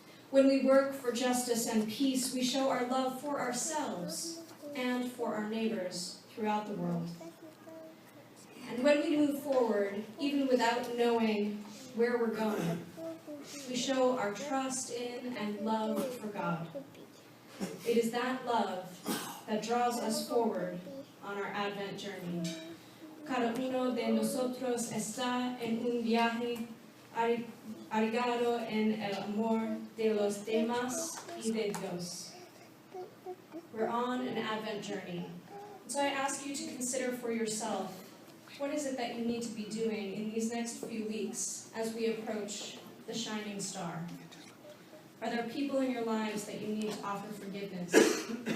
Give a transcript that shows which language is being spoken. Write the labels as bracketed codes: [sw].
[en] When we work for justice and peace, we show our love for ourselves and for our neighbors throughout the world. And when we move forward without knowing where we're going. We show our trust in and love for God. It is that love that draws us forward on our Advent journey. [es] Cada uno de nosotros está en un viaje arraigado en el amor de los demás y de Dios. [en] We're on an Advent journey. So I ask you to consider for yourself, what is it that you need to be doing in these next few weeks as we approach the shining star? Are there people in your lives that you need to offer forgiveness?